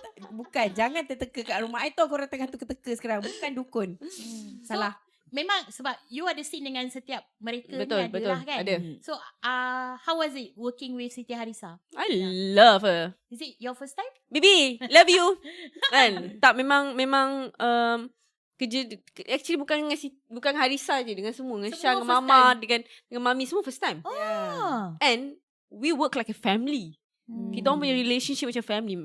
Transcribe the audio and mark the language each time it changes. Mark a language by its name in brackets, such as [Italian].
[Malay] Bukan. Jangan terteka kat rumah. I tahu korang tengah teka-teka sekarang. Bukan dukun. Salah. Memang sebab you ada scene dengan setiap mereka Betul, ni betul. adalah kan. Ada. [English] So how was it working with Siti Harisa? I love her. Is it your first time? Bibi, love you. Kan? [Malay] Tak, memang kerja actually bukan Harisa je, dengan semua, dengan Semua Syah, dengan [English] first [Malay] Mama, [English] time. [Malay] dengan Mami, semua first time. Oh. [English] And we work like a family. [Malay] Kita orang punya relationship macam family.